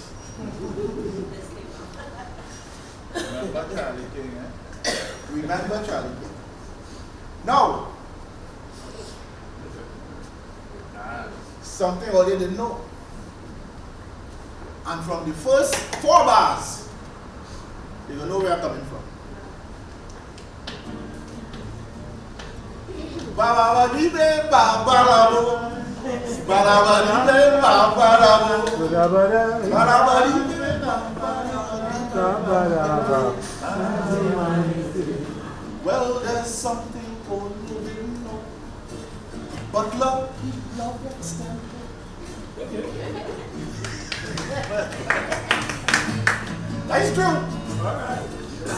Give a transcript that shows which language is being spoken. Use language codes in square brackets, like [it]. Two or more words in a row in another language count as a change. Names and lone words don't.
[en] Remember Charlie King, eh? Remember Charlie King. Now, something all you didn't know. And from the first 4 bars, you don't know where I'm coming from. Ba-ba-ba-dee-be, ba-ba-da-bo. Ba-da-ba-dee-be, ba-ba-da-bo. Ba-da-ba-dee-be, ba-ba-da-bo. Well, there's something old you didn't know. But love, extended. That's true.